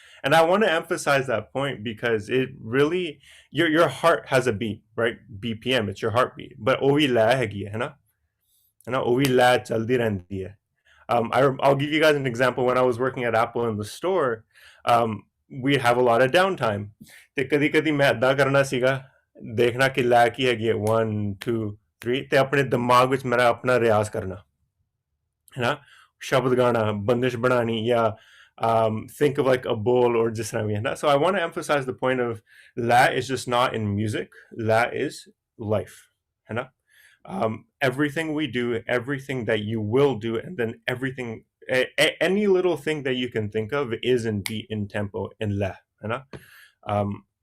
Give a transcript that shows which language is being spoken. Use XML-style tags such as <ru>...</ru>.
<en>And I want to emphasize that point because it really, your heart has a beat, right? BPM, it's your heartbeat. But</en> <pa>ovi la hegi hai na, ovi la chaldi rehndi hai.</pa> <en>I'll give you guys an example. When I was working at Apple in the store, we have a lot of downtime.</en> <pa>ਤੇ ਕਦੀ ਕਦੀ ਮੈਂ ਏਦਾਂ ਕਰਨਾ ਸੀਗਾ, ਦੇਖਣਾ ਕਿ ਲੈ ਕੀ ਹੈਗੀ 1 2 3 ਤੇ ਆਪਣੇ ਦਿਮਾਗ ਵਿੱਚ ਮੇਰਾ ਆਪਣਾ ਰਿਆਜ਼ ਕਰਨਾ, ਹੈ ਨਾ, ਸ਼ਬਦ ਗਾਣਾ, ਬੰਦਿਸ਼ ਬਣਾਣੀ, ਜਾਂ</pa> <en>think of like a bowl or just something,</en> <pa>है ना.</pa> <en>So I want to emphasize the point of la is just not in music. La is life,</en> <pa>है ना.</pa> <en>Everything we do, everything that you will do, and then everything, any little thing that you can think of is in beat, in tempo, in la, है ना.</en>